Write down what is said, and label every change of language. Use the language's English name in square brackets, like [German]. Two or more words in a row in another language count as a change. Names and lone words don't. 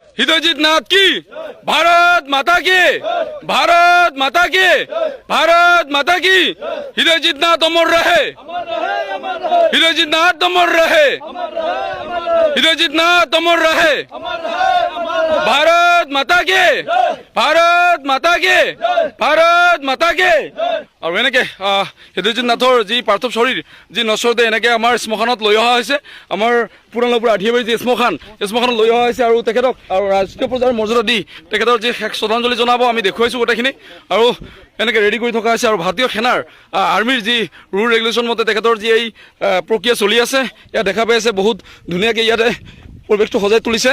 [Hindi] हृदयजीत नाथ की, भारत माता की, भारत माता की, भारत माता की। हृदयजीत नाथ अमर रहे, हृदयजीत नाथ अमर रहे, हृदयजीत नाथ अमर रहे। भारत माता के, भारत माता के, भारत माता के। [Assamese] और এনেকে হৃদয়জিত নাথৰ যি পাৰ্থিৱ শৰীৰ যি নশ্বৰতে এনেকে আমাৰ শ্মশানত লৈ অহা হৈছে। আমাৰ পুৰণাপুৰ আঠিয়াবাৰী যি শ্মশানত লৈ অহা হৈছে আৰু তেখেতক আৰু ৰাষ্ট্ৰীয় পৰ্যায়ৰ মৰ্যাদা দি তেখেতৰ যি শেষ শ্ৰদ্ধাঞ্জলি জনাব আমি দেখুৱাইছোঁ গোটেইখিনি। আৰু এনেকে ৰেডি কৰি থকা হৈছে আৰু ভাৰতীয় সেনাৰ আৰ্মিৰ যি [English] rule regulation [Assamese] মতে তেখেতৰ যি এই প্ৰক্ৰিয়া চলি আছে ইয়াত দেখা পাই আছে বহুত ধুনীয়াকৈ ইয়াতে পৰিৱেশটো সজাই তুলিছে।